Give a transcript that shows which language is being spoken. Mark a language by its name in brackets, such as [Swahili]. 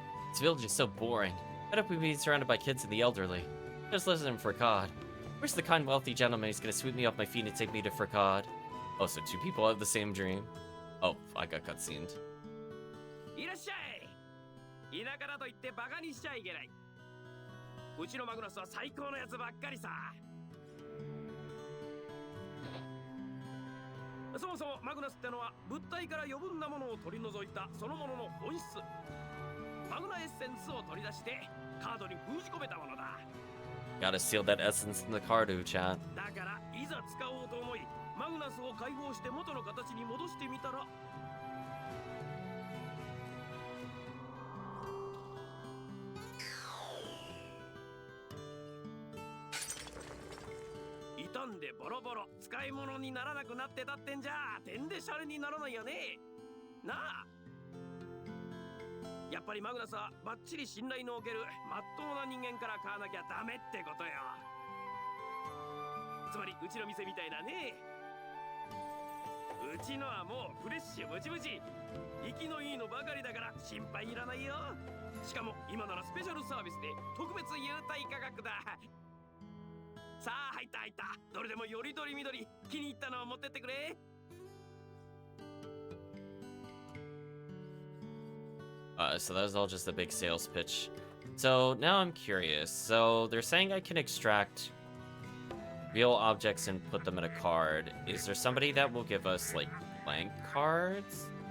[English] This village is so boring. Fed up with being surrounded by kids and the elderly. Just listen for God. Where's the kind, wealthy gentleman who's gonna sweep me off my feet and take me to Fricod? Oh, so two people have the same dream? Oh, I got cutscened. [Japanese] いらっしゃい。田舎だと言ってバカにしちゃいけない。うちのマグナスは最高のやつばっかりさ。そもそもマグナスってのは物体から余分なものを取り除いたそのものの本質。マグナエッセンスを取り出してカードに封じ込めたものだ。 [English] Gotta seal that essence in the card, chat. [Japanese] だからいざ使おうと思い、マグナスを解放して元の形に戻してみたら。傷んんでボロボロ使い物にならなくなってたってんじゃてんでシャレにならないよね。なあ、やっぱりマグナスはバッチリ信頼のおけるまっとうな人間から買わなきゃダメってことよ。つまりうちの店みたいなね。うちのはもうフレッシュムチムチ、生きのいいのばかりだから心配いらないよ。しかも今ならスペシャルサービスで特別優待価格だ。さあ入った入った、どれでもよりどりみどり気に入ったのを持ってってくれ。 [English] So that was all just a big sales pitch. So now I'm curious. So they're saying I can extract real objects and put them in a card. Is there somebody that will give us, like, blank cards?